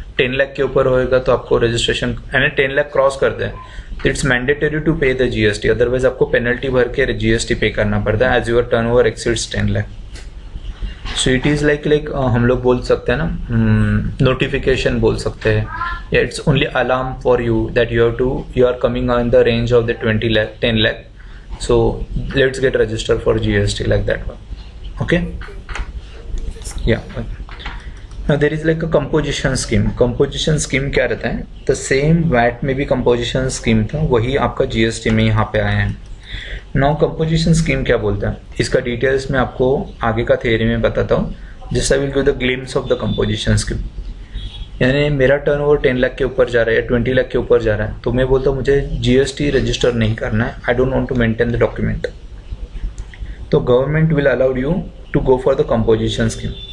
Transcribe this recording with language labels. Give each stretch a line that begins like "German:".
Hindi: 10 लाख के ऊपर होएगा तो आपको रजिस्ट्रेशन, यानी 10 लाख क्रॉस कर दे तो
English: it's mandatory to pay the GST,
Hindi: अदरवाइज आपको पेनल्टी भर के जीएसटी पे करना पड़ता है
English: As your turnover exceeds 10 lakh. So it is like
Hindi: हम लोग बोल सकते हैं ना, नोटिफिकेशन बोल सकते हैं, या
English: It's only alarm for you that you are coming on the range of the 10 lakh. So let's get registered for GST like that one. Okay, yeah. Now there is like a composition scheme.
Hindi: Composition scheme क्या रहता है,
English: the same
Hindi: VAT में भी composition scheme था, वही आपका GST में यहाँ पे आया है। Now composition scheme क्या बोलता है, इसका डिटेल्स में आपको आगे का थियरी में बताता हूँ।
English: Just I will give the glimpse of the composition scheme.
Hindi: यानी मेरा टर्नओवर 10 लाख के ऊपर जा रहा है या 20 लाख के ऊपर जा रहा है, तो मैं बोलता हूँ मुझे जीएसटी रजिस्टर नहीं करना है,
English: I don't want to maintain the document,
Hindi: तो
English: Government will allowed you to go for the composition scheme.